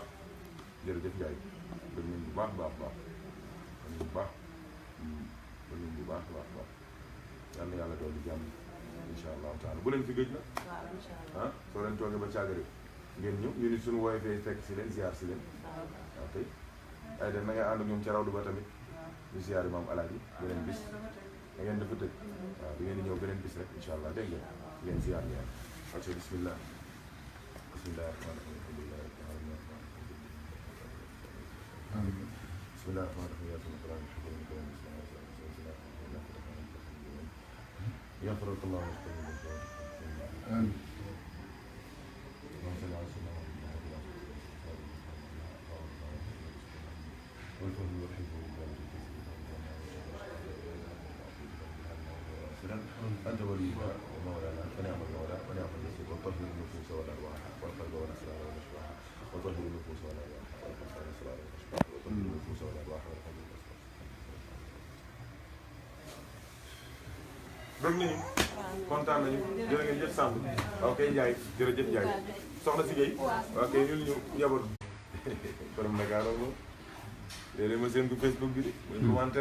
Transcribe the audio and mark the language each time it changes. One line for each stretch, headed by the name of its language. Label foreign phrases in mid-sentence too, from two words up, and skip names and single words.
Wolof: jërëjëf Ndiaye bëgg nañ bu baax baax baax bu baax bëgg nañ bu baax baax baax yal na yàlla dolli jàmm
Arabic: إن شاء الله تعالى
Wolof: bu leen fi gëj na ah soo leen toogee ba càggari ngeen ñëw ñu ni suñu woowee fee fekk si leen ziar si leen ok ay de na ngay ànd ak ñoom ca rawdu ba tamit ñu ziar yi maam alaaji beneen bis da ngeen dafa tëj waaw da ngeen di ñëw beneen bis rek
Arabic: إن شاء الله
Wolof: dégg ngeen ziar ngeen ok
Arabic: بسم الله بسم الله الرحمن الرحيم الحمد لله بسم الله الرحمن الرحيم يغفرك الله ويستغفرك آمين اللهم صل على سيدنا محمد أنت ولينا ومولانا فنعم المولى ونعم النصير وطهر النفوس والأرواح والقلب والأسرار والأشباح وطهر النفوس والأرواح والقلب والأسرار والأشباح وطهر النفوس والأرواح والقلب والأسرار.
Wolof: bëgg nañu kontaan nañu jërë ngeen jëf Samb ok Ndiaye jërëjëf Ndiaye soxna si Gueye ok ñun ñu njaboot borom Dakar moom léeg-léeg ma seen ko Facebook bi de muy